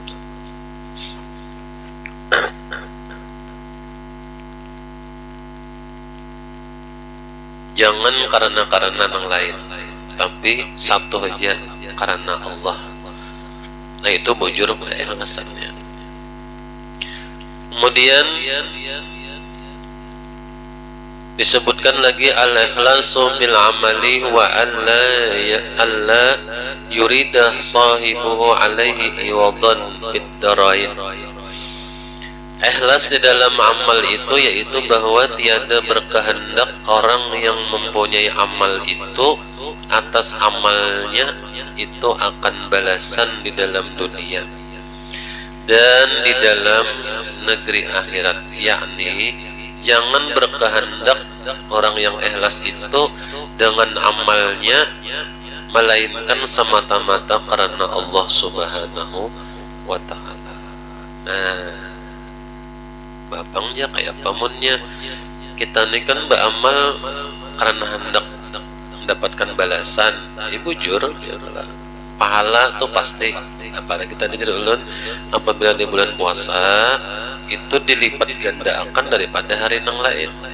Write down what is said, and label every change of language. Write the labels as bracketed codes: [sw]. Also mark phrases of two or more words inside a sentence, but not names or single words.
[id] Jangan karena [bjn] nang lain, [id] tapi satu aja karena Allah. [bjn] Nah itu bujur keikhlasannya. [id] Kemudian disebutkan lagi [ar] الإخلاص بالعمل وألا يريد صاحبه عليه عوضا بالدارين. [id] Ikhlas di dalam amal itu yaitu bahwa tiada berkehendak orang yang mempunyai amal itu atas amalnya itu akan balasan di dalam dunia dan di dalam negeri akhirat. Yakni jangan berkehendak orang yang ikhlas itu dengan amalnya melainkan semata-mata karena Allah [ar] سبحانه وتعالى. [bjn] Nah, babangnya kayak pamunnya kita ini kan beramal karena hendak mendapatkan balasan. Bujur pahala tuh pasti, apalagi tadi cerita ulun apabila di bulan puasa itu dilipat gandakan daripada hari nang lain.